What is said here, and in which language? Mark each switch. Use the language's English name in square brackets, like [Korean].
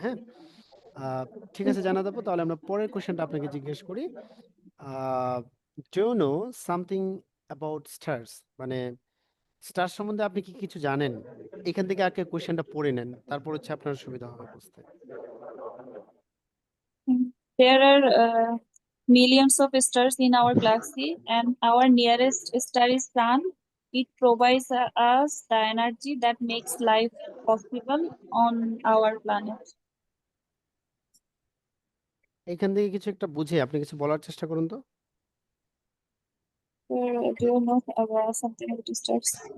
[Bangla] হ্যাঁ, আহ, ঠিক আছে জান্নাত আপু, তাহলে আমরা পরের কোয়েশ্চেনটা আপনাকে জিজ্ঞেস করি। [English] Do you know something about stars? [Bangla] মানে স্টার সম্বন্ধে আপনি কি কিছু জানেন? এখান থেকে আগে কোয়েশ্চেনটা পড়ে নেন, তারপর হচ্ছে আপনার সুবিধা হবে বুঝতে। [English] There are millions of stars in our galaxy, and our nearest star is Sun. It provides us the energy that makes life possible on our planet. [Bangla] এখান থেকে কিছু একটা বুঝে আপনি কিছু বলার চেষ্টা করুন তো। [English] Do you know something about stars?